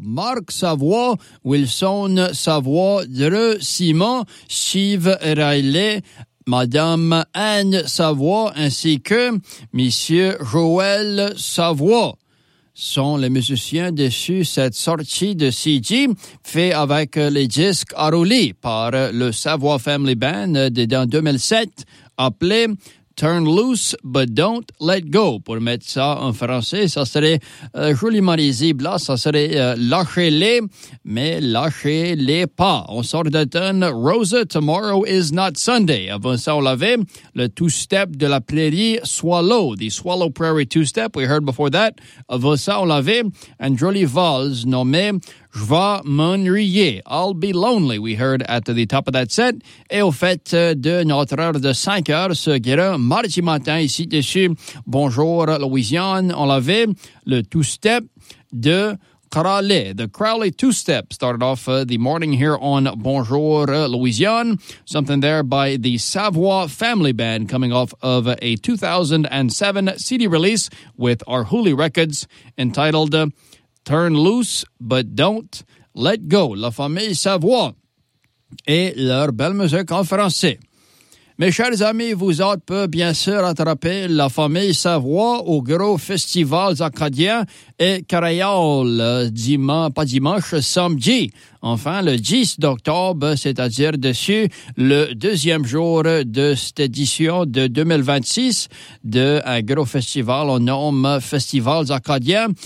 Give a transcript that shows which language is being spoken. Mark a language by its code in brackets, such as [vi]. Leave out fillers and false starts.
[fr] Marc Savoie, Wilson Savoie, Dreux Simon, Steve Riley, Madame Anne Savoie ainsi que Monsieur Joël Savoie sont les musiciens dessus cette sortie de CD fait avec les disques à roulis par le Savoie Family Band dès 2007 appelé Turn Loose But Don't Let Go. Pour mettre ça en français, ça serait joliment lisible là, ça serait lâchez-les, mais lâchez-les pas. On sort de tonne Rosa, Tomorrow Is Not Sunday. Avant ça, on l'avait le two-step de la prairie Swallow, the Swallow Prairie two-step, we heard before that. Avant ça, on l'avait un joli vals nommé Je vais m'ennuyer, I'll be lonely, we heard at the top of that set. Et au fait de notre heure de 5 heures, ce grand mardi matin, ici dessus, bonjour Louisiane, on l'avait, le two-step de Crowley. [en] The Crowley two-step started off the morning here on Bonjour Louisiane, something there by the Savoie Family Band coming off of a 2007 CD release with Arhuli Records entitled Turn Loose, But Don't Let Go. [fr] La famille Savoie et leur belle musique en français. Mes chers amis, vous êtes peut bien sûr attraper la famille Savoie au gros festival acadien et Carayol, samedi. Enfin, le 10 d'octobre, c'est-à-dire dessus le deuxième jour de cette édition de 2026 d'un gros festival au nom Festivals Acadiens.